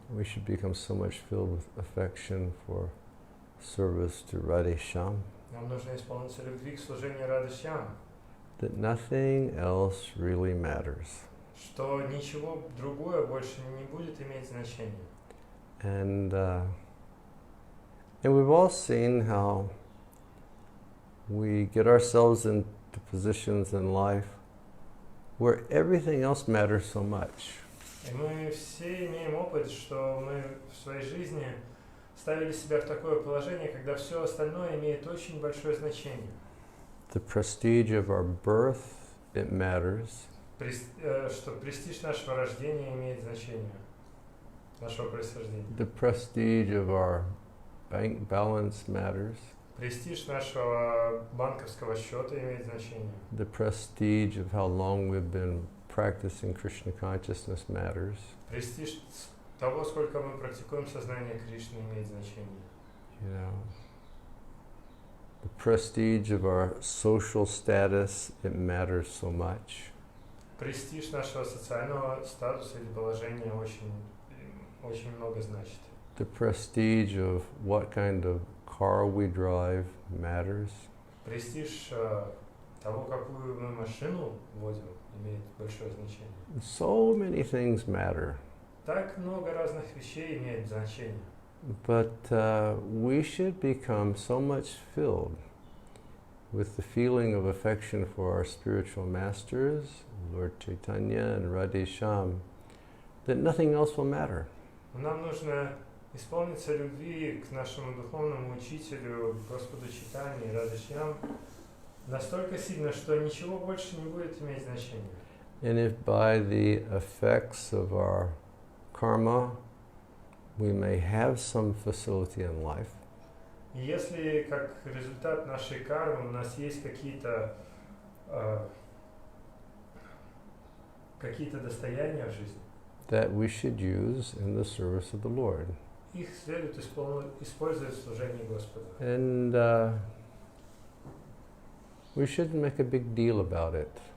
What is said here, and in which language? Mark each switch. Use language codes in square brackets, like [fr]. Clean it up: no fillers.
[en] We should become so much filled with affection for service to Radhe Shyam. [ru] Нам нужно исполниться любви к служению Радhe Shyam. [en] That nothing else really matters. [ru] Что ничего другое больше не будет иметь значения. [en] And we've all seen how we get ourselves into positions in life where everything else matters so much. [ru] И мы все имеем опыт, что мы в своей жизни ставили себя в такое положение, когда все остальное имеет очень большое значение. [en] The prestige of our birth, it matters. [ru] Что престиж нашего рождения имеет значение, нашего происхождения. [en] The prestige of our bank balance matters. [ru] Престиж нашего банковского счета имеет значение. [en] The prestige of how long we've been practicing Krishna consciousness matters. [ru] Престиж того, сколько мы практикуем сознание Кришны, имеет значение. [en] You know, the prestige of our social status, it matters so much. [ru] Престиж нашего социального статуса или положения очень много значит. [en] The prestige of what kind of car we drive matters. [ru] Престиж того, какую мы машину водим, имеет большое значение. [en] So many things matter. [ru] Так много разных вещей имеет значение. [en] But we should become so much filled with the feeling of affection for our spiritual masters, Lord Chaitanya and Radhesham, that nothing else will matter. [ru] Нам нужно исполниться любви к нашему духовному учителю, Господу Чайтанье и Радхешьям, настолько сильно, что ничего больше не будет иметь значения. [en] And if by the effects of our karma we may have some facility in life, [ru] И если как результат нашей кармы у нас есть какие-то достояния в жизни, [en] that we should use in the service of the Lord. [ru] их следует использовать в служении Господа. [en] And we shouldn't make a big deal about it.